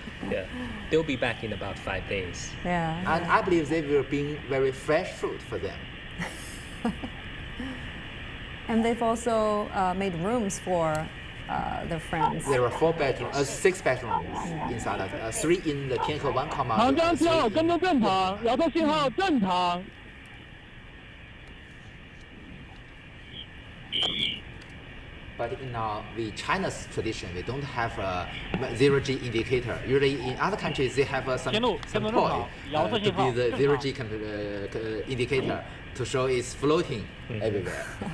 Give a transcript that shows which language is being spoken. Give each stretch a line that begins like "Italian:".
English: Yeah, they'll be back in about 5 days. Yeah. And I believe they will bring very fresh food for them. And they've also made rooms for their friends. There are 6 bedrooms inside of 3 in the Tianhe 1 comma.
Chinese: 长江7号跟踪正常，遥测信号正常。
English: But in China's tradition, we don't have a 0G indicator. Usually in other countries, they have some toy to be the 0G indicator to show it's floating everywhere.